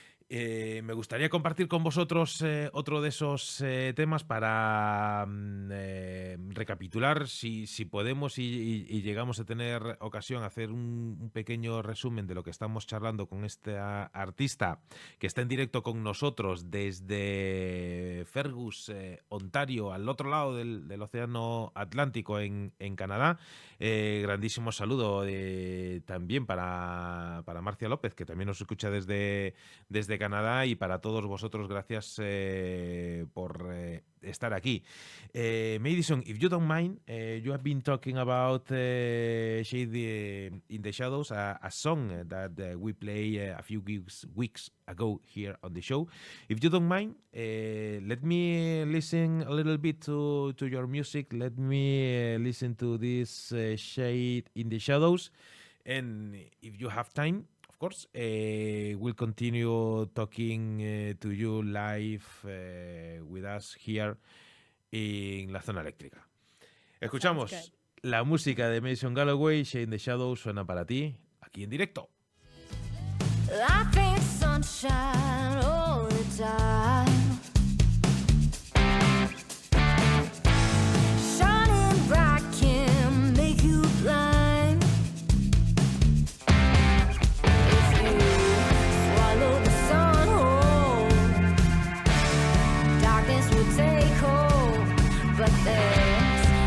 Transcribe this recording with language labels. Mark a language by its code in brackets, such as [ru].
[es] Me gustaría compartir con vosotros otro de esos temas para recapitular, si podemos y llegamos a tener ocasión, hacer un pequeño resumen de lo que estamos charlando con este artista que está en directo con nosotros desde Fergus, Ontario, al otro lado del Océano Atlántico en Canadá. Grandísimo saludo también para Marcia López, que también nos escucha desde Canadá, y para todos vosotros, gracias por estar aquí. [en] Madison, if you don't mind, you have been talking about Shade in the Shadows, a song that we played a few weeks ago here on the show. If you don't mind, let me listen a little bit to your music. Let me listen to this Shade in the Shadows, and if you have time, of course, we'll continue talking to you live with us here [es] en la zona eléctrica. Escuchamos la música de Madison Galloway, Shade in the Shadows, suena para ti, aquí en directo. [en] I think sunshine all the time, shining bright can make you blind. If you swallow the sun whole, darkness will take hold. But there's